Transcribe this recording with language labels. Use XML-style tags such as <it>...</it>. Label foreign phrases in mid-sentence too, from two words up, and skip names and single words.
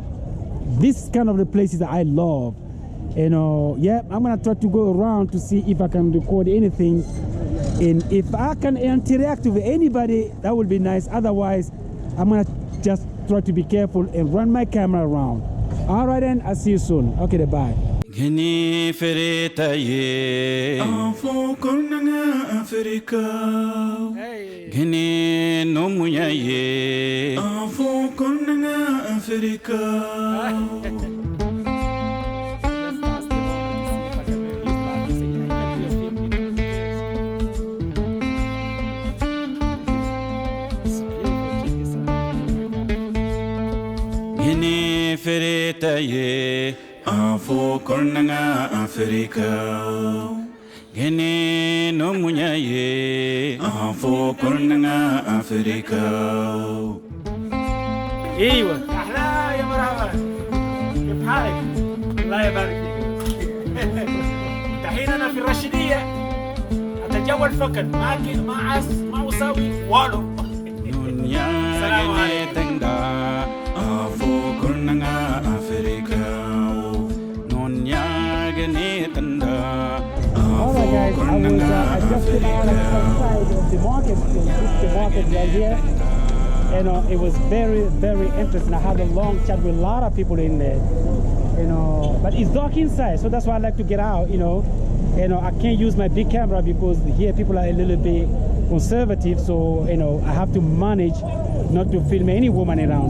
<en>This kind of the places that I love. Yeah, I'm gonna try to go around to see if I can record anything, and if I can interact with anybody, that would be nice. Otherwise, I'm gonna just try to be careful and run my camera around. All right, then, I'll see you soon. Okay, bye. Gini feritaye Afo konanga Afrika Gini nomuyaye Afo konanga Afrika Gini feritaye Afo kornanga Afrika Gene no munyaye Afo kornanga Afrika</en> <ar>ايوه اهلا يا مرحبا كيف حالك؟ الله يبارك فيك. دحين انا في الرشيديه اتجول فقط ما اساوي والو. السلام عليكم. Afo kornanga Afrika</ar> <en>Alright guys, I just came out outside of the market, the market right here. And it was very interesting. I had a long chat with a lot of people in there. But it's dark inside, so that's why I like to get out, I can't use my big camera because here people are a little bit conservative, so I have to manage not to film any woman around.</en>